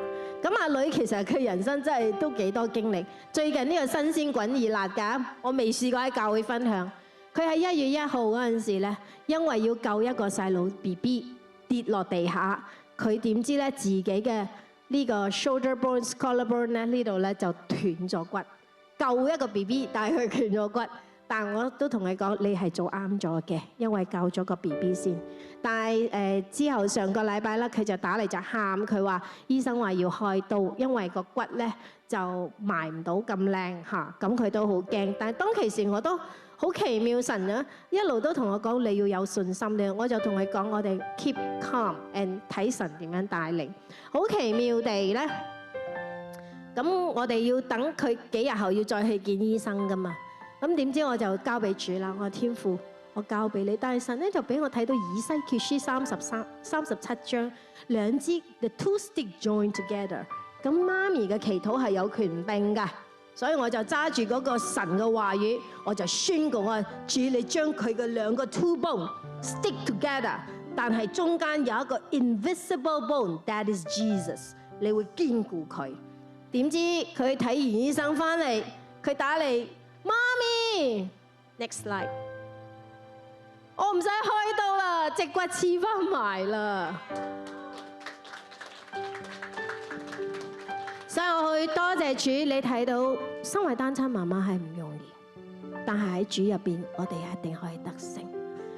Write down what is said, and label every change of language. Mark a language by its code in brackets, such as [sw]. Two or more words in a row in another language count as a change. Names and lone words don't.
[yue] 咁阿女其實佢人生真係都幾多經歷。最近呢個新鮮滾熱辣㗎，我未試過喺教會分享。佢喺1月1號嗰陣時咧，因為要救一個細路 BB 跌落地下。佢點知咧自己嘅呢個 [en] shoulder bone、collar bone [yue] 咧呢度咧就斷咗骨，救一個 BB， 但係佢斷咗骨。但我都同佢講，你係做啱咗嘅，因為救咗個 BB 先。但係之後上個禮拜咧，佢就打嚟就喊，佢話醫生話要開刀，因為個骨咧就埋唔到咁靚嚇，咁佢都好驚。但係當其時我都好奇妙，神啊一路都同我講你要有信心嘅，我就同佢講我哋 [en] keep calm and [yue] 睇神點樣帶領。好奇妙地咧，咁我哋要等佢幾日後要再去見醫生噶嘛。咁點知我就交俾主啦，我話天父，我交俾你。但係神咧就俾我睇到以西結書37章2支 [en] the two stick joined together。 [yue] 咁媽咪嘅祈禱係有權柄㗎。所以我就揸住嗰個神嘅話語，我就宣告我主，你將佢嘅2個 [en] two bone stick together， [yue] 但係中間有一個 [en] invisible bone，that is Jesus， [yue] 你會堅固佢。點知佢睇完醫生翻嚟，佢打嚟，媽咪 ， [en] next slide， [yue] 我唔使開刀啦，隻骨黐翻埋啦。所以我去多謝主，你睇到身為單親媽媽係唔容易，但係喺主入邊，我哋一定可以得勝。